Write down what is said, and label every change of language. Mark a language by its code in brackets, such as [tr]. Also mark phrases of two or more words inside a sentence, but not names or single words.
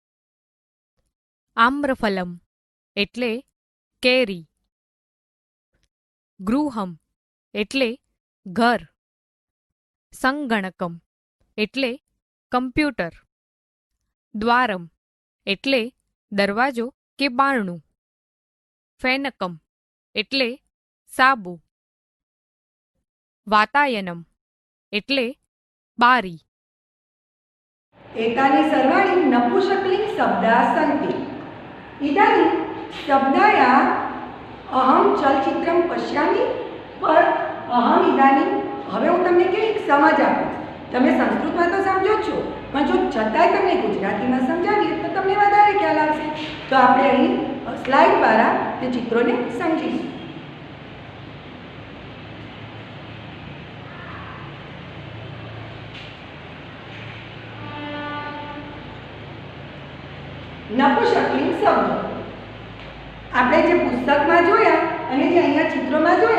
[gu] આમ્રફલમ એટલે કેરી, ગૃહમ એટલે ઘર, સંગણકમ એટલે કમ્પ્યુટર, દ્વારમ એટલે દરવાજો કે બારણું, ફેનકમ એટલે સાબુ, વાતાયનમ એટલે બારી। [sa] एतानि सर्वाणि नपुंसकलिङ्गशब्दाः सन्ति। इदानीं शब्दाया अहम चलचित्रम पश्यामि पर अहम इदानीं [gu] હવે હું તમને કેવી સમજ આપું તમે સંસ્કૃતમાં તો સમજો જ છો પણ જો છતાંય તમને ગુજરાતીમાં સમજાવીએ તો તમને વધારે ખ્યાલ આવશે તો આપણે અહીં સ્લાઇડ દ્વારા તે ચિત્રોને સમજીશું નપુંસકલિંગ શબ્દ આપણે જે પુસ્તકમાં જોયા અને જે અહીંયા ચિત્રોમાં જોયા